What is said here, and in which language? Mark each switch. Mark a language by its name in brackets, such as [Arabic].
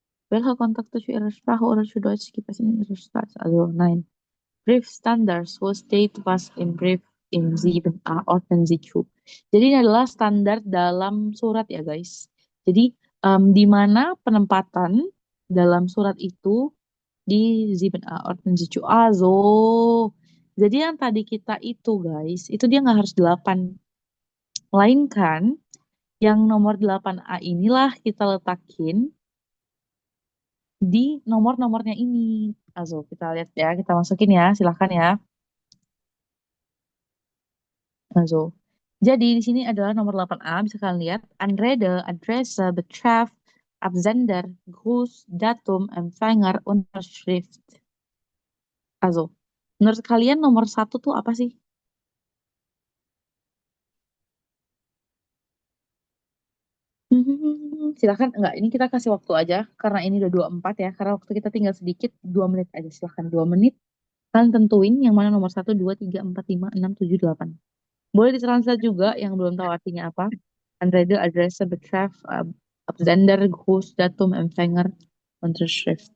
[German] Welche Kontakte zu Ihrer Sprache oder zu Deutsch gibt es in Ihrer Stadt? Also nein. Briefstandards wo steht was im Brief in 7a ordnen Sie zu. [Indonesian] Jadi ini adalah standar dalam surat ya guys. Jadi di mana penempatan dalam surat itu di 7a [German] ordnen Sie zu. [Indonesian] Also, jadi yang tadi kita itu guys, itu dia nggak harus 8. Melainkan yang nomor 8a inilah kita letakin di nomor-nomornya ini. Also, kita lihat ya, kita masukin ya, silahkan ya. Also, jadi di sini adalah nomor 8a, bisa kalian lihat. [German] Anrede, Adresse, Betreff, Absender, Gruß, Datum, Empfänger, Unterschrift. [Indonesian] Also, menurut kalian nomor 1 tuh apa sih? Silahkan, enggak, ini kita kasih waktu aja, karena ini udah 24 ya, karena waktu kita tinggal sedikit, 2 menit aja, silahkan 2 menit. Kalian tentuin yang mana nomor 1, 2, 3, 4, 5, 6, 7, 8. Boleh ditranslate juga yang belum tahu artinya apa. [German] Anrede, Adresse, Betreff, Absender, Gruß, Datum, Empfänger, Unterschrift.